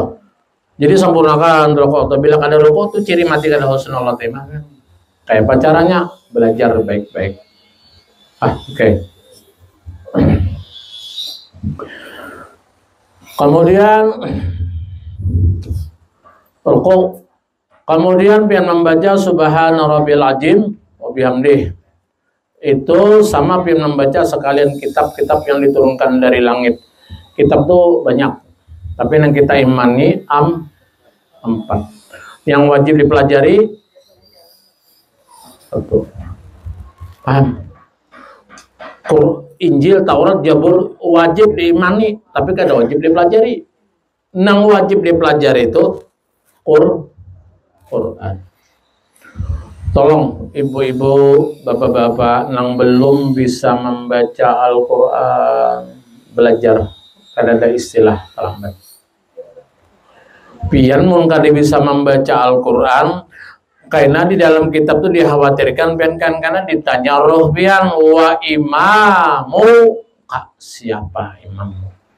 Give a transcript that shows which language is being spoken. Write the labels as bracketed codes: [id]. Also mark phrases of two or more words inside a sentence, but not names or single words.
[bjn] Jadi sempurnakan rokok toh. Bila ada rokok tuh ciri mati kada [ar] حسن الخاتمة [bjn] kan. Kayak pacarannya belajar baik-baik. Oke. Kemudian rukuk. Kemudian pian membaca [ar] سبحان ربي العظيم وبحمده. [bjn] Itu sama pian membaca sekalian kitab-kitab yang diturunkan dari langit. Kitab tuh banyak. Tapi yang kita imani 4. Yang wajib dipelajari 1. Paham? Injil, Taurat, Zabur wajib diimani, tapi kada wajib dipelajari. Nang wajib dipelajari itu Quran. Tolong ibu-ibu, bapak-bapak nang belum bisa membaca Al-Quran, belajar. Kada ada istilah terlambat. Pian mun kada bisa membaca Al-Quran, karena di dalam kitab itu dikhawatirkan pian kan karena ditanya roh pian [ar] وإمامُ, [bjn] siapa imammu?